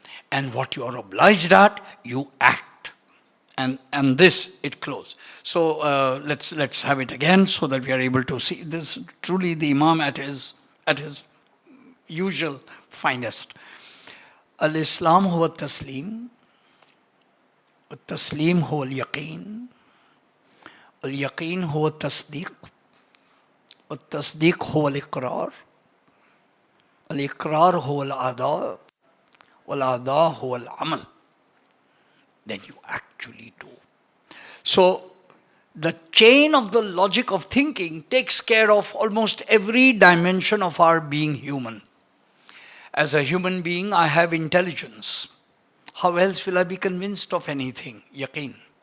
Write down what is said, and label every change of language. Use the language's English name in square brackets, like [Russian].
[English] And what you are obliged at, you act. And this, it closes. So let's have it again so that we are able to see this. Truly the Imam at his usual finest. [Arabic] Al-Islam huwa tasleem. التسليم هو اليقين، اليقين هو التصديق، والتصديق هو الإقرار، الإقرار هو الأداء، والأداء هو العمل. [English] Then you actually do. So the chain of the logic of thinking takes care of almost every dimension of our being human. As a human being, I have intelligence. How else will I be convinced of anything? Yaqeen.